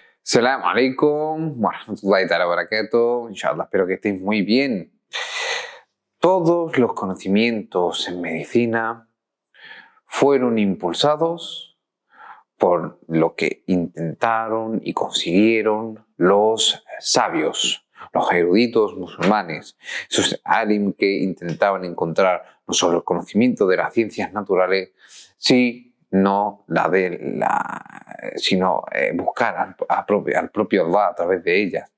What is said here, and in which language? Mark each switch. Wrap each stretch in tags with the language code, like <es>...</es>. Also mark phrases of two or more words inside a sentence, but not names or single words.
<ar>سلام عليكم ورحمة الله تعالى وبركاته. Inshallah,</ar> <es>espero que estéis muy bien. Todos los conocimientos en medicina fueron impulsados por lo que intentaron y consiguieron los sabios, los eruditos musulmanes, esos alim que intentaban encontrar no solo el conocimiento de las ciencias naturales, sino buscar al propio Allah a través de ellas.</es>